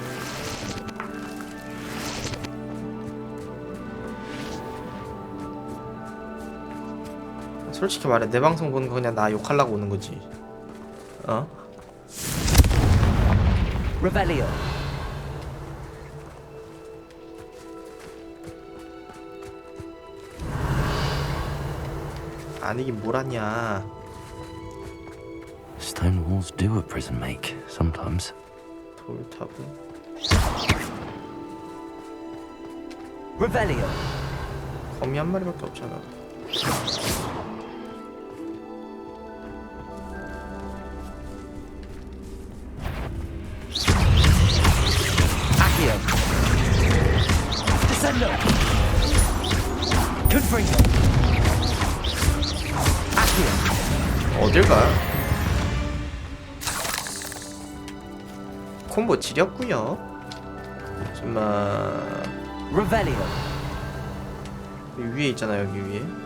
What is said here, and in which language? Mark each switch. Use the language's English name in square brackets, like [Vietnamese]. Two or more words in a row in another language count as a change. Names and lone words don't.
[Korean] 솔직히 말해 내 방송 보는 거 그냥 나 욕하려고 오는 거지. 어? [Latin] Revelio. [Korean] 아니긴 뭘 하냐. [English] Stone walls do a prison make sometimes. [Korean] 돌탑은 [Latin] Revelio. [Korean] 거미 한 마리밖에 없잖아. [Latin] Accio. Descendo. Confringo. Accio. [Korean] 어딜 가? 콤보 지렸구요. 정말 [Latin] Revelio. [Korean] 여기 위에 있잖아. 여기 위에.